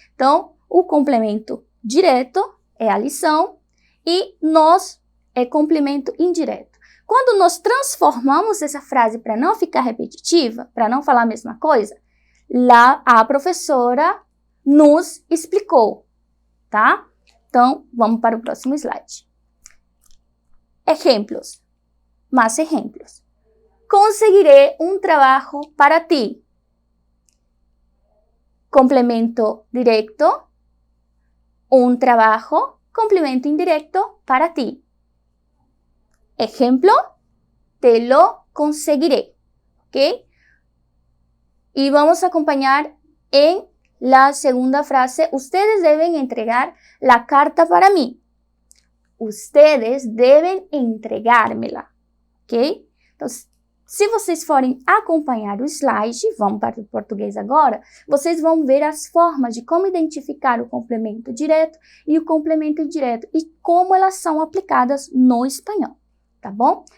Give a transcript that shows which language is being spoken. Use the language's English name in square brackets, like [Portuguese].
[Portuguese] Então, o complemento direto é a lição e nós é complemento indireto. Quando nós transformamos essa frase para não ficar repetitiva, para não falar a mesma coisa, lá a professora nos explicou, tá? Então, vamos para o próximo slide. Exemplos. Mais exemplos. [Spanish] Conseguiré un trabajo para ti. Complemento directo, un trabajo, complemento indirecto para ti. Ejemplo, te lo conseguiré. ¿Ok? Y vamos a acompañar en la segunda frase. Ustedes deben entregar la carta para mí. Ustedes deben entregármela. Ok? Entonces, [Portuguese] se vocês forem acompanhar o slide, vamos para o português agora, vocês vão ver as formas de como identificar o complemento direto e o complemento indireto e como elas são aplicadas no espanhol, tá bom?